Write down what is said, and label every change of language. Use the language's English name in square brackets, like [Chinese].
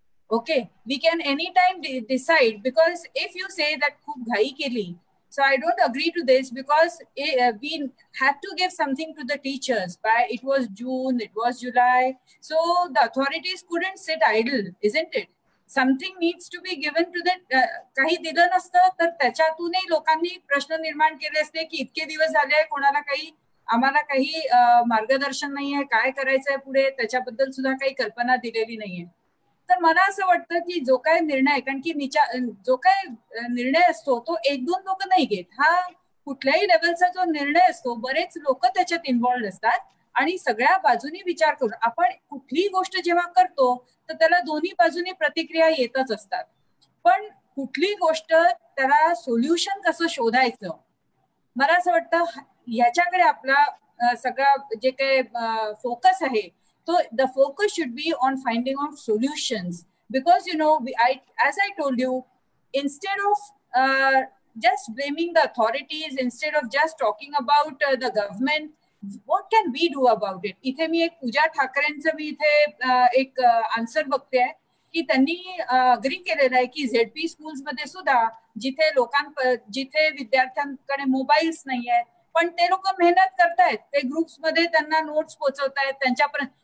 [English] Okay, we can anytime decide, because if you say that [Marathi] khub ghai keli, [English] so I don't agree to this because we had to give something to the teachers. It was June, it was July, so the authorities couldn't sit idle, isn't it? Something needs to be given to the [Marathi] काही दिलं नसतं तर त्याच्यातूनही लोकांनी प्रश्न निर्माण केले असते की इतके दिवस झाले कोणाला काही आम्हाला काही मार्गदर्शन नाहीये, काय करायचंय पुढे त्याच्याबद्दल सुद्धा काही कल्पना दिलेली नाहीये. तर मला असं वाटतं की जो काय निर्णय, कारण की जो काय निर्णय असतो तो एक दोन लोक नाही घेत. हा कुठल्याही लेवलचा जो निर्णय असतो बरेच लोक त्याच्यात इन्व्हॉल्व असतात आणि सगळ्या बाजूनी विचार करून आपण कुठलीही गोष्ट जेव्हा करतो तर त्याला दोन्ही बाजूनी प्रतिक्रिया येतच असतात. पण कुठली गोष्ट त्याला सोल्युशन कसं शोधायचं, मला असं वाटतं याच्याकडे आपला सगळा जे काही फोकस आहे तो [English] the focus should be on finding out solutions, because as I told you, instead of just blaming the authorities, instead of just talking about the government, what can we do about it? [Marathi] इथे मी एक पूजा ठाकरेंचं मी इथे एक answer बघते की त्यांनी agree केलेलं आहे की ZP स्कूल्स मध्ये सुद्धा जिथे विद्यार्थ्यांकडे मोबाईल्स नाही आहेत पण ते लोक मेहनत करतायत, ते ग्रुप्स मध्ये त्यांना नोट्स पोहोचवतायत त्यांच्यापर्यंत.